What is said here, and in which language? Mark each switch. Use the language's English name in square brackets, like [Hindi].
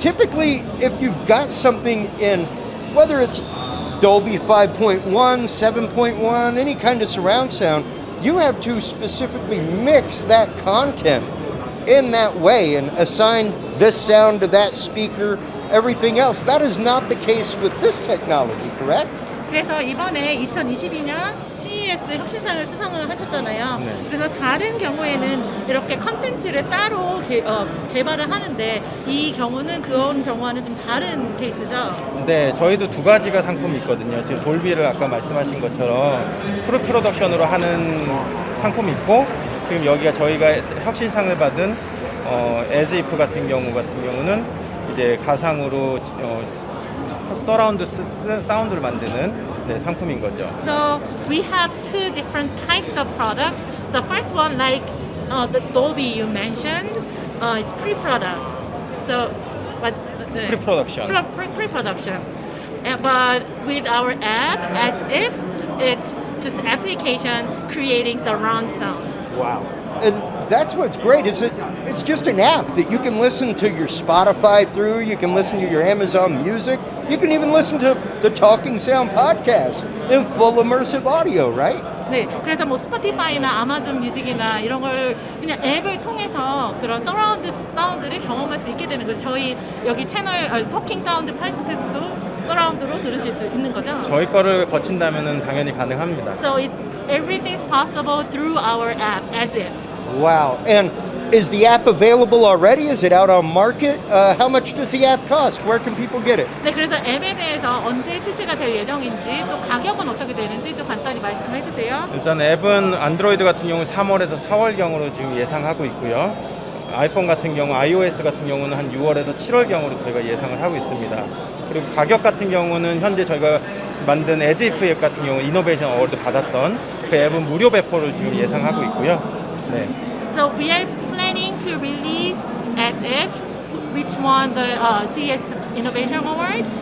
[English] Typically, if you've got something in, whether it's Dolby 5.1, 7.1, any kind of surround sound, you have to specifically mix that content in that way and assign this sound to that speaker, everything else. That is not the case with this technology, correct? [Korean] 그래서 이번에 2022년 CES 혁신상을 수상을 하셨잖아요. 네. 그래서 다른 경우에는 이렇게 컨텐츠를 따로 개발을 하는데 이 경우는 그런 경우와는 좀 다른 케이스죠. 네, 저희도 두 가지가 상품이 있거든요. 지금 돌비를 아까 말씀하신 것처럼 프로 프로덕션으로 하는 상품이 있고 지금 여기가 저희가 혁신상을 받은 as if 같은 경우는 이제 가상으로 서라운드 사운드를 만드는 상품인 거죠. [English] So we have 2 different types of products. So first one, like the Dolby you mentioned, it's pre-product. So, but [Korean] 프리프로덕션. [English] Pre-production. But with our app, as if it's just application creating surround sound. Wow. And that's what's great is it's just an app that you can listen to your Spotify through, you can listen to your Amazon Music, you can even listen to the Talking Sound podcast in full immersive audio, right? [Korean] 네, 그래서 뭐 스포티파이나 아마존 뮤직이나 이런 걸 그냥 앱을 통해서 그런 서라운드 사운드를 경험할 수 있게 되는 거죠. 저희 여기 채널 토킹 사운드 팟캐스트도 서라운드로 들으실 수 있는 거죠. 저희 거를 거친다면은 당연히 가능합니다. [English] So everything's possible through our app, as if. Wow. And is the app available already? Is it out on market? How much does the app cost? Where can people get it? [Korean] 네, 그래서 앱에 대해서 언제 출시가 될 예정인지 또 가격은 어떻게 되는지 좀 간단히 말씀해 주세요. 일단 앱은 안드로이드 같은 경우 3월에서 4월경으로 지금 예상하고 있고요. 아이폰 같은 경우, iOS 같은 경우는 한 6월에서 7월경으로 저희가 예상을 하고 있습니다. 그리고 가격 같은 경우는 현재 저희가 만든 as if 앱 같은 경우 이노베이션 어워드 받았던 그 앱은 무료 배포를 지금 예상하고 있고요. 네. [English] So we are planning to release as if which won the CES Innovation Award.